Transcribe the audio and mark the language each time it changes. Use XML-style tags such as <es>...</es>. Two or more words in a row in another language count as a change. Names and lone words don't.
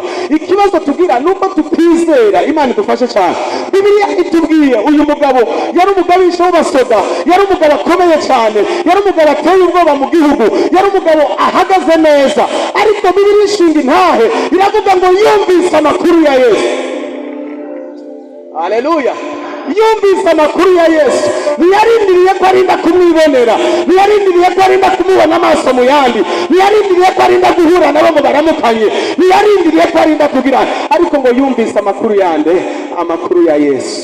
<rn>Ikibazo tugira nuko tutizera. Imana idufashe cyane. Bibiliya itubwiye uyu mugabo yari umugabisha w'abasoda, yari umugabo akomeye cyane, yari umugabo ateye ubwoba mu gihugu, yari umugabo ahagaze neza, ariko Bibiliya ishinga intahe iravuga ngo yumvise amakuru ya Yesu. Haleluya. Yumvise amakuru ya Yesu, ntiyarindiriye ko arinda kumwibonera, ntiyarindiriye ko arinda kumubona amaso mu yandi, ntiyarindiriye ko arinda guhura nabo ngo baramukanye, ntiyarindiriye ko arinda kugira, ariko ngo yumvise amakuru yande, amakuru ya Yesu.</rn>